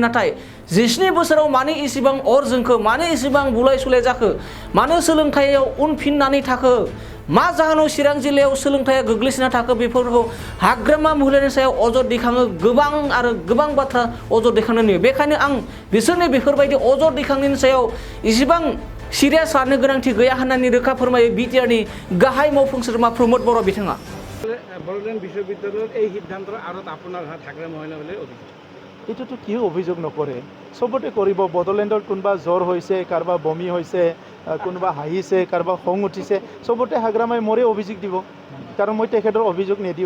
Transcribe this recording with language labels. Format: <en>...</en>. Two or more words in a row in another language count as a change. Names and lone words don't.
<brx>नाथाय 17 बोसोराव मानो इसेबां अर जोंखो, मानो इसेबां बुलाय सुलाय जाखो, मानो सोलोंथाइयाव उनफिननानै थाखो, मा जाहोनाव चिरां जिल्लायाव सोलोंथाइया गोग्लैसोना थाखो, बेफोरखौ हाग्रामा महिलारिनि सायाव अजद दैखाङो, गोबां बाथ्रा अजद दैखांनो नुयो। बेखायनो आं बिसोरनि बेफोरबायदि अजद दैखांनायनि सायाव इसेबां सिरियास लानो गोनांथि गैया होननानै रोखा फोरमायो बिटिआरनि गाहाय मावफुं सोद्रोमा प्रमद बर' बिथाङा।</brx> <as>বড়োলেণ্ড বিশ্ববিদ্যালয়ৰ এই সিদ্ধান্তৰ আঁৰত আপোনাৰ হাত থাকে মহিলাসকলে অভিযোগ। এইটোতো কি অভিযোগ নকৰে, চবতে কৰিব। বড়োলেণ্ডৰ কোনোবা জ্বৰ হৈছে, কাৰোবাৰ বমি হৈছে, কোনোবা হাঁহিছে, কাৰোবাৰ খং উঠিছে, চবতে হাগ্ৰামাই মোৰে অভিযোগ দিব, কাৰণ মই তেখেতৰ অভিযোগ নিদিওঁ।</as>